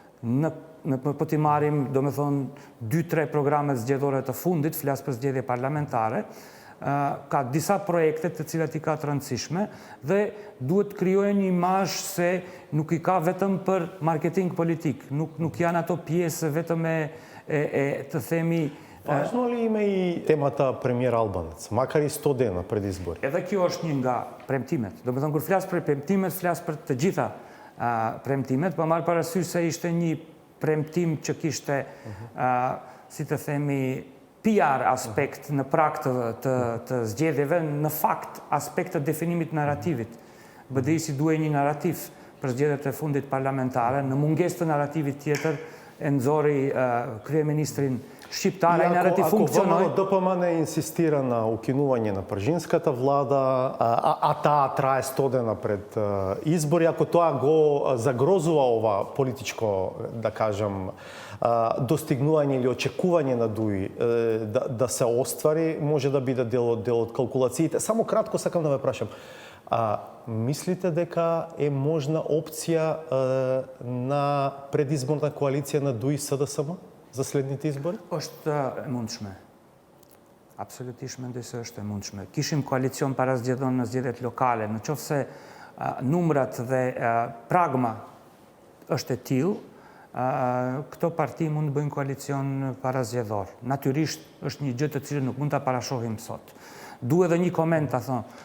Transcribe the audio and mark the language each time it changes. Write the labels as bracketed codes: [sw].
[sq] Po t'i marrim, do me thonë, 2-3 programe zgjedhore të fundit, flas për zgjedhje parlamentare, ka disa projekte të cilat i ka të rëndësishme dhe duhet të krijojë një imazh se nuk i ka vetëm për marketing politik, nuk janë ato pjesë vetëm e të themi... [mk] Важно ли има и темата премиер Албанец, макар и 100 дена пред избори? [sq] Edhe kjo është një nga premtimet. Do me thonë, kur flas për premtimet, flas për të gjitha premtimet, pa marrë parasysh se ishte një premtim që kishte, si të themi, PR aspekt në prag të zgjedhjeve, në fakt aspekt të definimit narrativit. BDI si duhej një narrativ për zgjedhjet e fundit parlamentare, në mungesë të narrativit tjetër e nxori kryeministrin shqiptar, ai narrativ funksionoi. [mk] Ако ДПМН инсистира на укинување на пржинската влада, а таа трае 100 дена пред избори, ако тоа го загрозува ова политичко, да кажам, достигнување или очекување на ДУИ да се оствари, може да биде дел од калкулациите. Само кратко сакам да ве прашам. Мислите дека е можна опција на предизборна коалиција на ДУИ СДСМ за следните избори? [sq] Është e mundshme. Absolutisht mendoj se është e mundshme. Kishim koalicion para zgjedhon në zgjedhjet lokale, në qoftë se numrat dhe pragma është e tillë, këto parti mund të bëjnë koalicion para zgjedhor. Natyrisht është një gjë të cilën nuk mund ta parashohim sot. Duhet edhe një koment ta them.